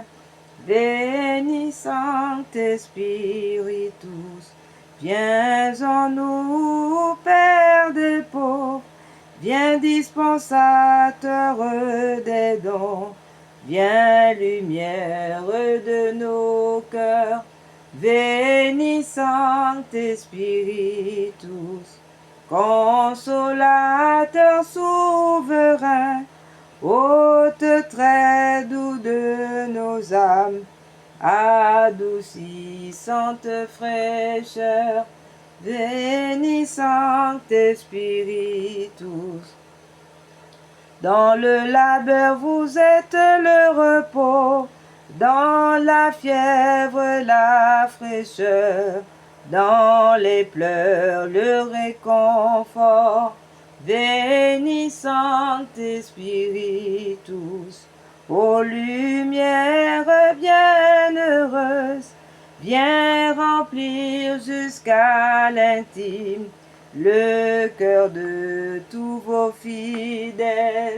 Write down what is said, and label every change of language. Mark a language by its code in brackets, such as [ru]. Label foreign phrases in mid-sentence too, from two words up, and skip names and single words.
[la] Bénis Sancte Spiritus, [fr] viens en nous, Père des pauvres, viens dispensateur des dons, viens lumière de nos cœurs. [la] Veni Sancte Spiritus, [fr] consolateur souverain, hôte très doux de nos âmes, adoucissante fraîcheur. [la] Veni Sancte Spiritus, [fr] dans le labeur vous êtes le repos, dans la fièvre, la fraîcheur, dans les pleurs, le réconfort. [la] Veni Sancte Spiritus, [fr] ô lumière bienheureuse, viens remplir jusqu'à l'intime le cœur de tous vos fidèles.